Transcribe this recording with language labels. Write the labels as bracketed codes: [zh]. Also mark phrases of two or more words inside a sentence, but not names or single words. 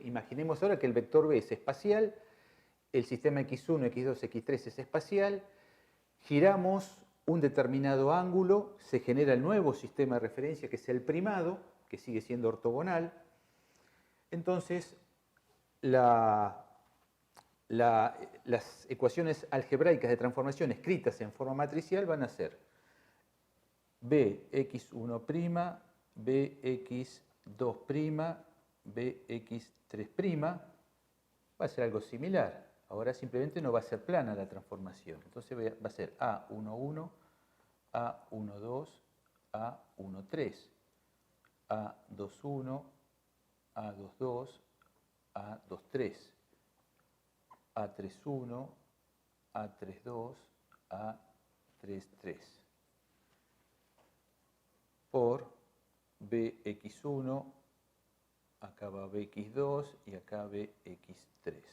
[es] Imaginemos ahora que el vector B es espacial, el sistema x1, x2, x3 es espacial, giramos un determinado ángulo, se genera el nuevo sistema de referencia que es el primado, que sigue siendo ortogonal. Entonces, las ecuaciones algebraicas de transformación escritas en forma matricial van a ser bx1', bx2', bx3', va a ser algo similar. Ahora simplemente no va a ser plana la transformación. Entonces va a ser A11, A12, A13, A21, A22, A23, A31, A32, A33 por bx1, acá va bx2 y acá bx3.